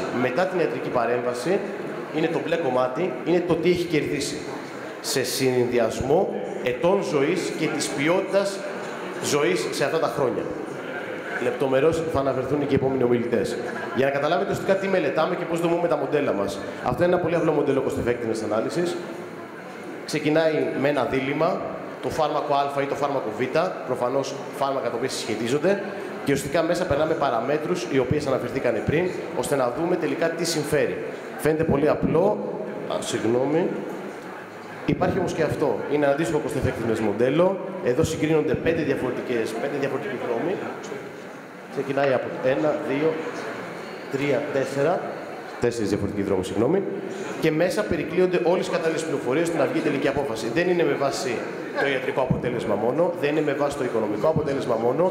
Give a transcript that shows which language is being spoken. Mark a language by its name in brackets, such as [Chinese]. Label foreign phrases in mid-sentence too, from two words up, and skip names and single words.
[Greek] Μετά την ιατρική παρέμβαση είναι το μπλε κομμάτι, είναι το τι έχει κερδίσει. Σε συνδυασμό ετών ζωής και της ποιότητας ζωής σε αυτά τα χρόνια. Λεπτομερώς θα αναφερθούν και οι επόμενοι ομιλητές. Για να καταλάβετε ουσιαστικά τι μελετάμε και πώς δομούμε τα μοντέλα μας. Αυτό είναι ένα πολύ απλό μοντέλο [English] cost effectiveness analysis. [Greek] Ξεκινάει με ένα δίλημμα, το φάρμακο Α ή το φάρμακο Β, προφανώς φάρμακα τα οποία συσχετίζονται, και ουσιαστικά μέσα περνάμε παραμέτρους οι οποίες αναφερθήκαν πριν, ώστε να δούμε τελικά τι συμφέρει. Φαίνεται πολύ απλό, συγγνώμη. Υπάρχει όμως και αυτό. Είναι ένα αντίστοιχο [English] cost effectiveness [Greek] μοντέλο. Εδώ συγκρίνονται 5 διαφορετικοί δρόμοι. Ξεκινάει από 1, 2, 3, 4. 4 διαφορετικοί δρόμοι, συγγνώμη. Και μέσα περικλείονται όλες οι κατάλληλες πληροφορίες ώστε να βγει η τελική απόφαση. Δεν είναι με βάση το ιατρικό αποτέλεσμα μόνο, δεν είναι με βάση το οικονομικό αποτέλεσμα μόνο.